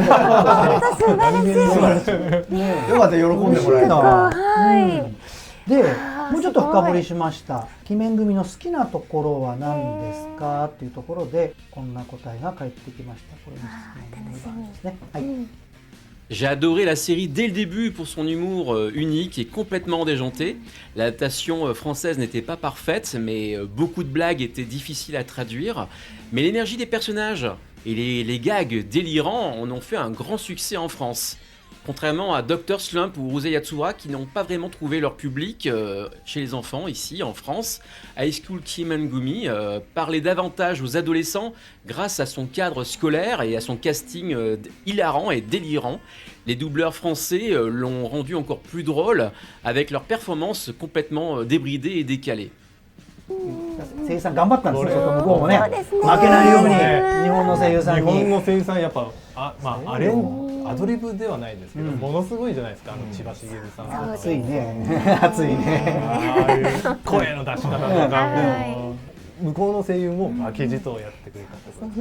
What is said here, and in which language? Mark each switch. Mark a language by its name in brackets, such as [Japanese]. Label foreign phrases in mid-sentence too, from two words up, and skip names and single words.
[Japanese] 本当素晴らしい。よかった喜んでもらえた。はい。でもうちょっと深掘りしました。鬼面組の好きなところは何ですかっていうところでこんな答えが返ってきました。これですね。はい。 [French] J'ai adoré la série dès le début pour son humour unique et complètement déjanté. L'adaptation française n'était pas parfaite, mais beaucoup de blagues étaient difficiles à traduire. Mais l'énergie des personnages et les gags délirants en ont fait un grand succès en France. Contrairement à Dr Slump ou Ruse Yatsura qui n'ont pas vraiment trouvé leur public chez les enfants ici en France, High School Kiemengumi parlait davantage aux adolescents grâce à son cadre scolaire et à son casting hilarant et délirant. Les doubleurs français l'ont rendu encore plus drôle avec leurs performances complètement débridées et décalées. [Japanese] 声優さん頑張ったんですよ。向こうもね負けないように日本の声優さんに。日本の声優さんやっぱアドリブではないですけど、ものすごいじゃないですか。千葉茂さん。熱いね。熱いね。声の出し方とか向こうの声優も負けじとやってくれた。